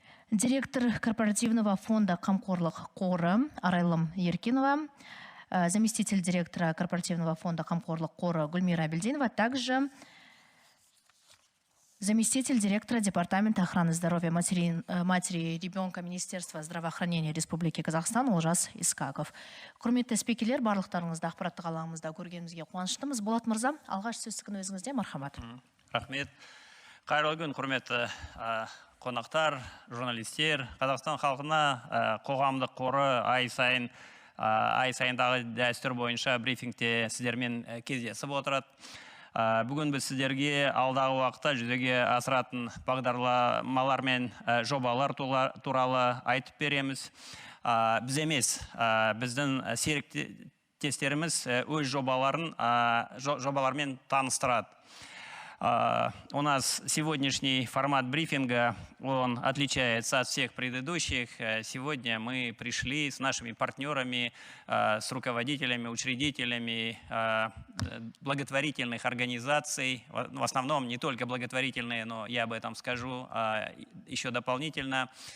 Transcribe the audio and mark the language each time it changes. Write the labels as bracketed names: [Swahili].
[Russian] директор корпоративного фонда «Камқорлық қоры» Арайлым Еркинова, заместитель директора корпоративного фонда «Камқорлық қоры» Гульмира Абельдинова, также заместитель директора Департамента охраны здоровья матери и ребенка Министерства здравоохранения Республики Казахстан Олжас Искаков. [Kazakh] Құрметті спикерлер, барлықтарыңызды ақпараттық алаңымызда көргенімізге қуаныштымыз. Болат мырза, алғаш сөз күн өзіңізде, мархамат. Рахмет. Қайырлы күн, құрметті қонақтар, журналистер. Қазақстан халқына қоғамдық қоры ай сайындағы дәстүр бойынша брифингте сіздермен кездесіп отырады. Бүгін біз сіздерге алдағы уақытта жүзеге асыратын бағдарламалар мен жобалар туралы айтып береміз. Біз емес, біздің серіктестеріміз өз жобалармен таныстырады. [Russian] У нас сегодняшний формат брифинга, он отличается от всех предыдущих. Сегодня мы пришли с нашими партнерами, с руководителями, учредителями благотворительных организаций. В основном не только благотворительные, но я об этом скажу еще дополнительно.